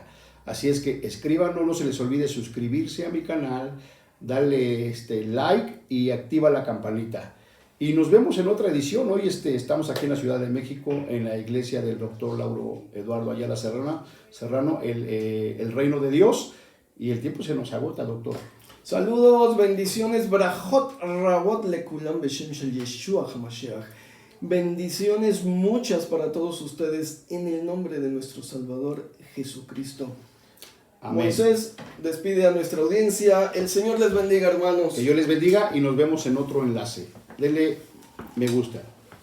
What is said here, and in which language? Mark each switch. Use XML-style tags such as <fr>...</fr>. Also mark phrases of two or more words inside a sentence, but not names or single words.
<es>Así es que escríbanos, no se les olvide suscribirse a mi canal, darle like y activa la campanita. Y nos vemos en otra edición. Hoy estamos aquí en la Ciudad de México, en la iglesia del doctor Lauro Eduardo Ayala Serrano, el reino de Dios. Y el tiempo se nos agota, doctor. Saludos, bendiciones,</es> <he>ברכות רבות לכולם בשם של ישוע המשיח.</he> <es>Bendiciones muchas para todos ustedes en el nombre de nuestro Salvador Jesucristo. Amén. Moisés despide a nuestra audiencia. El Señor les bendiga, hermanos. Que Dios les bendiga y nos vemos en otro enlace. Denle me gusta.</es>